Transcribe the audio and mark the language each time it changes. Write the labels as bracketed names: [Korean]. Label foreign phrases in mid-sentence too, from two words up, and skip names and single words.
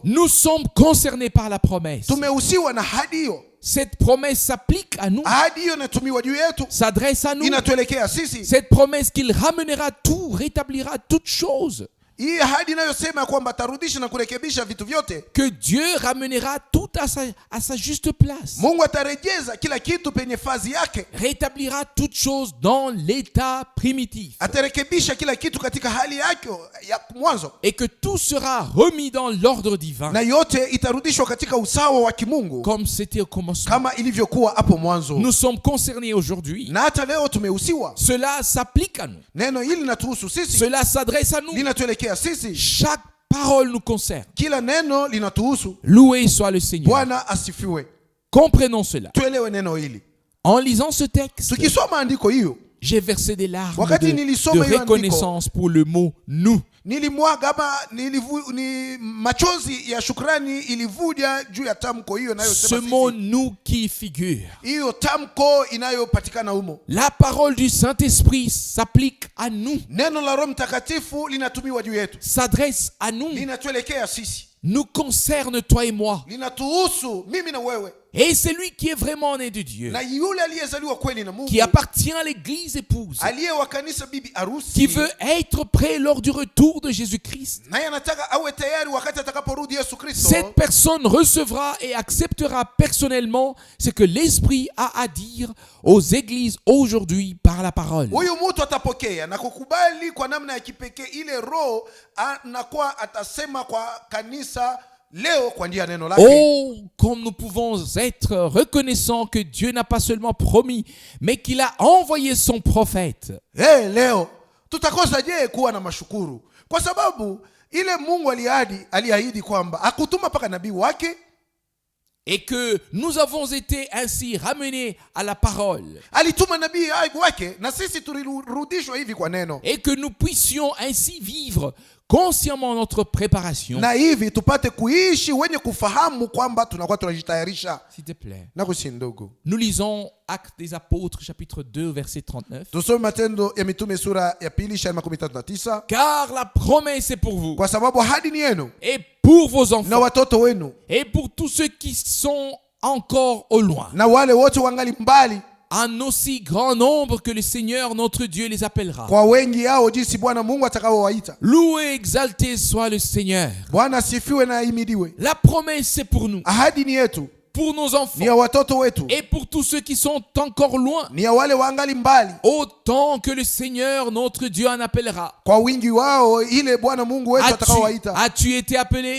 [French] Nous sommes concernés par la promesse. [Swahili] Tumehusiwa na ahadi hiyo. [French] Cette promesse s'applique à nous, [Swahili] Ahadi hiyo inatumiwa juu yetu, [French] s'adresse à nous. [Swahili] inatuelekea sisi. [French] Cette promesse qu'il ramènera tout, rétablira toutes choses. [Swahili] Hii ahadi inayosema kwamba atarudisha na kurekebisha vitu vyote, [French] Que Dieu ramènera tout tout à sa juste place. [Swahili] Mungu atarejeza kila kitu penye fazi yake. [French] Rétablira toutes choses dans l'état primitif. [Swahili] Atarekebisha kila kitu katika hali yake ya mwanzo. [French] Et que tout sera remis dans l'ordre divin. [Swahili] Na yote itarudishwa katika usawa wa kimungu. [French] Comme c'était au commencement. [Swahili] Kama ilivyokuwa hapo mwanzo. [French] Nous sommes concernés aujourd'hui. [Swahili] Na hata leo tumehusiwa. [French] Cela s'applique à nous. [Swahili] Neno hili linatuhusu sisi. [French] Cela s'adresse à nous. [Swahili] Linatuelekea sisi. [French] Chaque parole nous concerne. [Swahili] Kila neno linatuhusu. [French] Loué soit le Seigneur. [Swahili] Bwana asifiwe. [French] Comprenons cela. [Swahili] Tuelewe neno hili. [French] En lisant ce texte, [Swahili] tukisoma andiko hiyo, [French] j'ai versé des larmes [Swahili] wakati nilisoma [French] de [Swahili] hiyo [French] reconnaissance pour le mot nous. [Swahili] Nilimwaga machozi ya shukrani ilivuja juu ya tamko hiyo inayosema [French] ce mot nous qui figure. [Swahili] Hiyo tamko inayopatikana humo. [French] La parole du Saint-Esprit s'applique à nous. [Swahili] Neno la Roho Mtakatifu linatumiwa juu yetu. [French] S'adresse à nous. [Swahili] Linatuelekea sisi. [French] Nous concerne toi et moi. [Swahili] Linatuhusu mimi na wewe. [French] Et c'est lui qui est vraiment né de Dieu, [Swahili] na yule aliyezaliwa kweli na Mungu, [French] qui appartient à l'église épouse, [Swahili] aliye wa kanisa bibi harusi, [French] qui veut être prêt lors du retour de Jésus-Christ. [Swahili] naye anataka awe tayari wakati atakaporudi Yesu Kristo. [French] Cette personne recevra et acceptera personnellement ce que l'Esprit a à dire aux églises aujourd'hui par la parole. [Swahili] Huyu mtu atapokea na kukubali kwa namna ya kipekee ile Roho anakuwa atasema kwa kanisa leo kwa njia neno lake. [French] Oh, comme nous pouvons être reconnaissants que Dieu n'a pas seulement promis, mais qu'il a envoyé son prophète. [Swahili] Leo tutakosa je kuwa na mashukuru kwa sababu ile Mungu aliahidi kwamba akutuma paka nabii wake, [French] et que nous avons été ainsi ramenés à la parole, [Swahili] alituma nabii wake na sisi tulirudishwa hivi kwa neno, [French] et que nous puissions ainsi vivre consciemment notre préparation. [Swahili] Na hivi tupate kuishi wenye kufahamu kwamba tunakuwa tunajitayarisha. [French] S'il te plaît. [Swahili] Na kusindogo. [French] Nous lisons Actes des Apôtres chapitre 2 verset 39. [Swahili] Tusome Matendo ya Mitume sura ya 2:39. [French] Car la promesse est pour vous. [Swahili] Kwa sababu ahadi ni yenu. [French] Et pour vos enfants. [Swahili] Na watoto wenu. [French] Et pour tous ceux qui sont encore au loin. [Swahili] Na wale wote wangali mbali. [French] En aussi grand nombre que le Seigneur notre Dieu les appellera. [Swahili] Kwa wengi hao jinsi Bwana Mungu atakaowaita. [French] Loué, exalté soit le Seigneur. [Swahili] Bwana sifiwe na ahimidiwe. [French] La promesse c'est pour nous. [Swahili] Ahadi ni yetu. [French] Pour nos enfants. [Swahili] Ni ya watoto wetu. [French] Et pour tous ceux qui sont encore loin. [Swahili] Ni ya wale wangali mbali. [French] Autant que le Seigneur notre Dieu en appellera. [Swahili] Kwa wingi wao ile Bwana Mungu wetu atakaowaita. [French] As-tu été appelé?